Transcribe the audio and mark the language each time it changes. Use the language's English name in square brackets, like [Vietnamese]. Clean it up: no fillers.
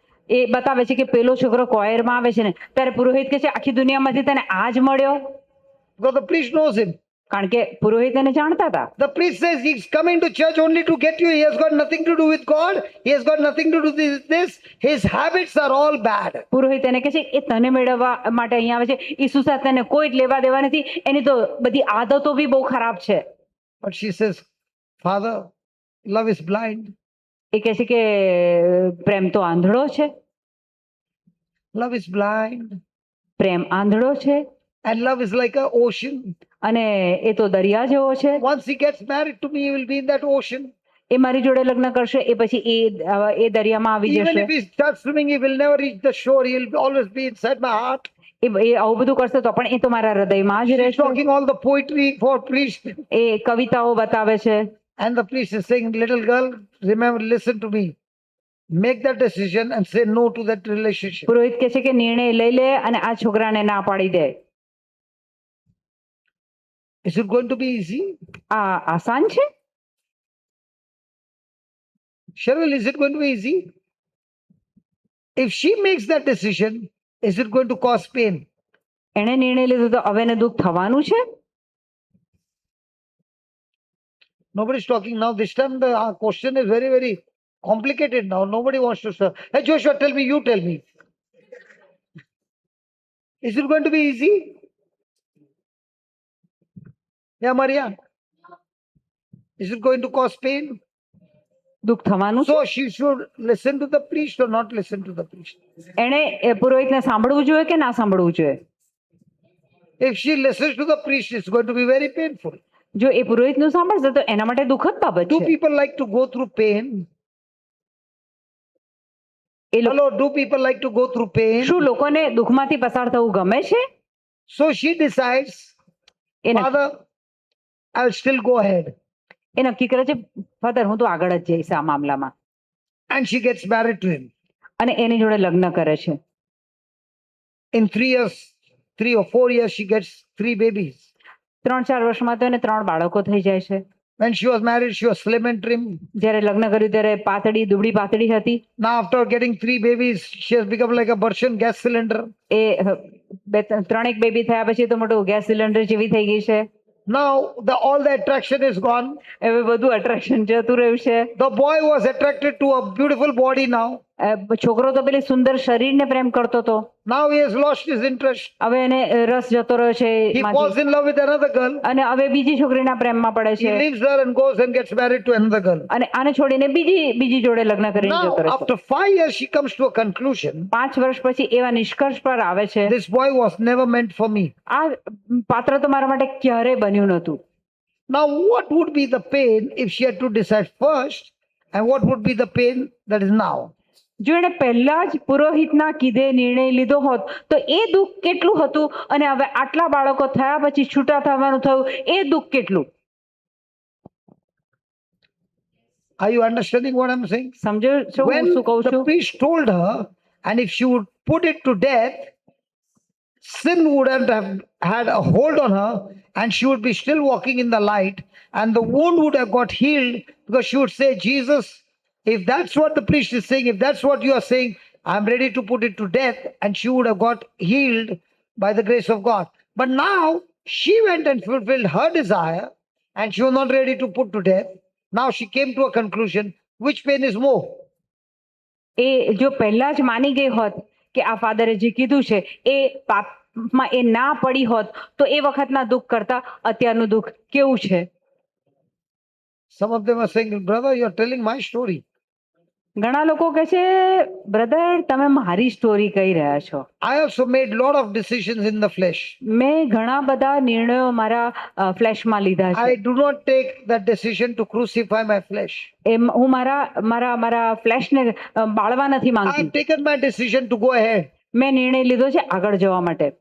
[Gujarati] એ બતાવે છે કે પેલો છોકરો કોયરમાં આવે છે ને ત્યારે પુરોહિત કહે છે આખી દુનિયામાંથી તને આ જ મળ્યો? [English] Because the priest knows him. [Gujarati] કારણ કે પુરોહિત એને જાણતા હતા. [English] The priest says he's coming to church only to get you. He has got nothing to do with God. He has got nothing to do with this. His habits are all bad. [Gujarati] પુરોહિત એને કહે છે એ તને મેળવવા માટે અહીંયા આવે છે. ઈસુ સાથે એને કોઈ જ લેવા દેવા નથી. એની તો બધી આદતો બી બહુ ખરાબ છે. [English] But she says, "Father, love is blind. [Gujarati] એ કહે છે કે પ્રેમ તો આંધળો છે. [English] Love is blind. [Gujarati] પ્રેમ આંધળો છે. [English] And love is like an ocean. [Gujarati] અને એ તો દરિયા જેવો છે. [English] Once he gets married to me, he will be in that ocean. [Gujarati] એ મારી જોડે લગ્ન કરશે એ પછી એ દરિયામાં આવી [English] Even [Gujarati] જશે. [English] if he starts swimming, he will never reach the shore. He will always be inside my heart. [Gujarati] એ આવું બધું કરશે તો પણ એ તો મારા હૃદયમાં જ [English] He's [Gujarati] રહેશે. [English] talking all the poetry for priest. [Gujarati] એ કવિતાઓ બતાવે છે. [English] And the priest is saying, little girl, remember, listen to me. Make that decision and say no to that relationship. [Gujarati] પુરોહિત કહે છે કે નિર્ણય લઈ લે અને આ છોકરાને ના પાડી દે. [English] Is it going to be easy? [Gujarati] આ આસાન છે? [English] Cheryl, is it going to be easy? If she makes that decision, is it going to cause pain? [Gujarati] એણે નિર્ણય લીધો તો હવે એને દુઃખ થવાનું છે? [English] Nobody's talking now. This time the question is very, very complicated now. Nobody wants to say, hey Joshua, tell me, you tell me. Is it going to be easy? Yeah, Maria. Is it going to cause pain? [Gujarati] દુઃખ થવાનું છે? [English] So she should listen to the priest or not listen to the priest. [Gujarati] એણે પુરોહિતને સાંભળવું જોઈએ કે ના સાંભળવું જોઈએ? [English] If she listens to the priest, it's going to be very painful. [Gujarati] જો એ પુરોહિતનું સાંભળશે તો એના માટે દુઃખદ બાબત [English] Do [Gujarati] છે. [English] people like to go through pain? [Gujarati] એ લોકો [English] Hello, do people like to go through pain? [Gujarati] શું લોકોને દુઃખમાંથી પસાર થવું ગમે છે? [English] So she decides, [Gujarati] એ નક્કી- [English] Father, I'll still go ahead. [Gujarati] એ નક્કી કરે છે ફાધર હું તો આગળ જ જઈશ આ મામલામાં. [English] And she gets married to him. [Gujarati] અને એની જોડે લગ્ન કરે છે. [English] In 3 years, 3 or 4 years, she gets 3 babies. [Gujarati] 3-4 વર્ષમાં તો એને 3 બાળકો થઈ જાય છે. [English] When she was married, she was slim and trim. [Gujarati] જ્યારે લગ્ન કર્યું ત્યારે પાતળી દુબળી પાતળી હતી. [English] Now, after getting 3 babies, she has become like a Russian gas cylinder. [Gujarati] A 3 baby થયા પછી તો મોટું ગેસ સિલિન્ડર જેવી થઈ ગઈ છે. [English] Now, all the attraction is gone. [Gujarati] હવે બધું અટ્રેક્શન જતું રહ્યું છે. [English] The boy was attracted to a beautiful body now. [Gujarati] છોકરો તો પેલી સુંદર શરીરને પ્રેમ કરતો હતો. [English] Now he has lost his interest. [Gujarati] હવે એને રસ જતો રહ્યો છે [English] He [Gujarati] એમાંથી. [English] falls in love with another girl. [Gujarati] અને હવે બીજી છોકરીના પ્રેમમાં પડે [English] He [Gujarati] છે. [English] leaves her and goes and gets married to another girl. [Gujarati] અને આને છોડીને બીજી જોડે લગ્ન કરીને [English] Now, [Gujarati] જતો રહે છે. [English] after 5 years, she comes to a conclusion. [Gujarati] 5 વર્ષ પછી એવા નિષ્કર્ષ પર આવે છે [English] This boy was never meant for me. [Gujarati] આ પાત્ર તો મારા માટે ક્યારેય બન્યું નહોતું. [English] Now, what would be the pain if she had to decide first, and what would be the pain that is now? [Gujarati] જો એણે પહેલા જ પુરોહિતના કીધે નિર્ણય લીધો હોત તો એ દુઃખ કેટલું હતું અને હવે આટલા બાળકો થયા પછી છૂટા થવાનું થયું એ દુઃખ કેટલું. [English] Are you understanding what I'm saying? [Gujarati] સમજો છો હું [English] When [Gujarati] શું કહું [English] the [Gujarati] છું? [English] priest told her, and if she would put it to death, sin wouldn't have had a hold on her, and she would be still walking in the light, and the wound would have got healed because she would say, Jesus, if that's what the priest is saying, if that's what you are saying, I'm ready to put it to death, and she would have got healed by the grace of God. But now she went and fulfilled her desire, and she was not ready to put to death. Now she came to a conclusion, which pain is more? [Gujarati] એ જો પહેલા જ માની ગઈ હોત કે આ ફાધરે જે કીધું છે એ પાપમાં એ ના પડી હોત તો એ વખતના દુઃખ કરતા અત્યારનું દુઃખ કેવું છે. [English] Some of them are saying, brother, you're telling my story. [Gujarati] ઘણા લોકો કહે છે બ્રધર તમે મારી સ્ટોરી કહી રહ્યા છો. [English] I also made lot of decisions in the flesh. [Gujarati] મેં ઘણા બધા નિર્ણયો મારા ફ્લેશમાં લીધા છે. [English] I do not take that decision to crucify my flesh. [Gujarati] હું મારા ફ્લેશને બાળવા નથી [English] I [Gujarati] માંગતી. [English] have taken my decision to go ahead. [Gujarati] મેં નિર્ણય લીધો છે આગળ જવા માટે.